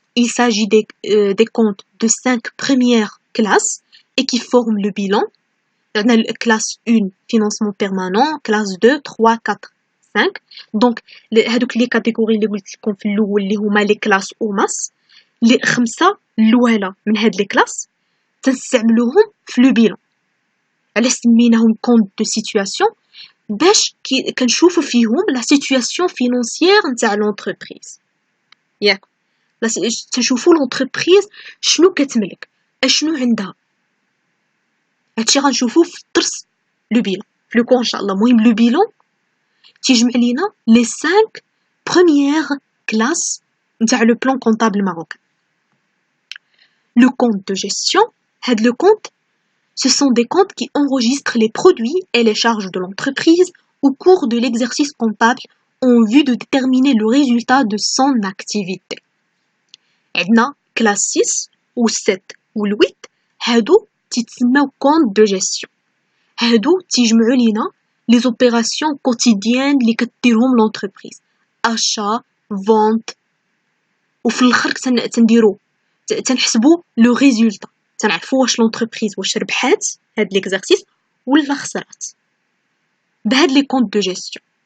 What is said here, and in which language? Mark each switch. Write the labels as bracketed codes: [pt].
[fr] Il s'agit des comptes de 5 premières classes et qui forment le bilan. On a la classe 1, financement permanent, classe 2, 3, 4, 5. [ar] Donc, les catégories اللي قلت لكم في الاول اللي هما les classes او ماس، اللي 5 الاولى من هاد les classes تنستعملوهم في لو بيلون. علاش سميناهم compte de situation؟ باش كنشوفوا فيهم لا سيتوياسيون فينانسيير نتاع لونتربريز. ياك تنشوفوا لونتربريز شنو كتملك، اشنو عندها. هادشي غنشوفوه في الدرس لو بيلون في لو كور ان شاء الله. المهم لو بيلون تيجمع لينا لي 5 بروميير كلاس نتاع لو بلان كونطابل ماروكان. [fr] لو كونت دو جيستيون، هاد لو كونت ce sont des comptes qui enregistrent les produits et les charges de l'entreprise au cours de l'exercice comptable en vue de déterminer le résultat de son activité. [ar] عندنا classe 6 ou 7 ou 8 هادو تيتسموا compte de gestion. هادو تيجمعوا لينا les opérations quotidiennes اللي كديرهم l'entreprise. achat, vente وفي الاخر تنديرو تنحسبوا le résultat. تنعرفوا واش لونتربريز واش ربحات هاد ليكزارسيس ولا خسرات بهاد لي كونط دو جيستيون.